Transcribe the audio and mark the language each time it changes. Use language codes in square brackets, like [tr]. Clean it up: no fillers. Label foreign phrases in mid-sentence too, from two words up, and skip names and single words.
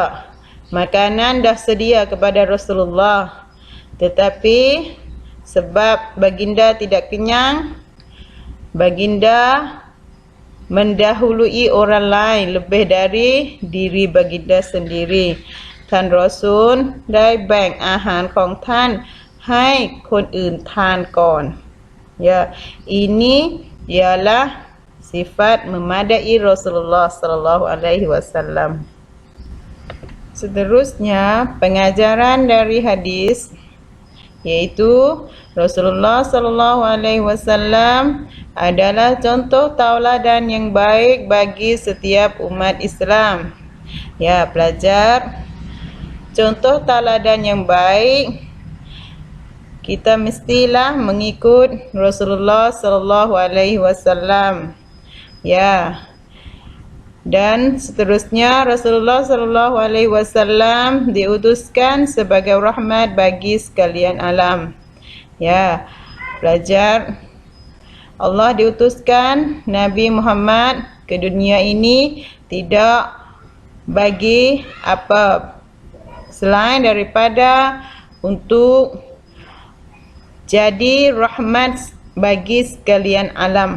[ms] Makanan dah sedia kepada Rasulullah. Tetapi sebab baginda tidak kenyang, baginda mendahului orang lain lebih dari diri baginda sendiri. [th] ท่านรอซูลได้แบ่งอาหารของท่านให้คนอื่นทานก่อน [ms] Ya, ini ialah sifat memadai Rasulullah [ar] صلى الله عليه وسلم. [ms] Seterusnya, pengajaran dari hadis iaitu Rasulullah [ar] صلى الله عليه وسلم [ms] adalah contoh tauladan yang baik bagi setiap umat Islam. Ya, pelajar, contoh tauladan yang baik kita mestilah mengikut Rasulullah [ar] صلى الله عليه وسلم. [ms] Ya. Dan seterusnya Rasulullah [ar] صلى الله عليه وسلم [ms] diutuskan sebagai rahmat bagi sekalian alam. Ya, pelajar, Allah diutuskan Nabi Muhammad ke dunia ini tidak bagi apa selain daripada untuk jadi rahmat bagi sekalian alam.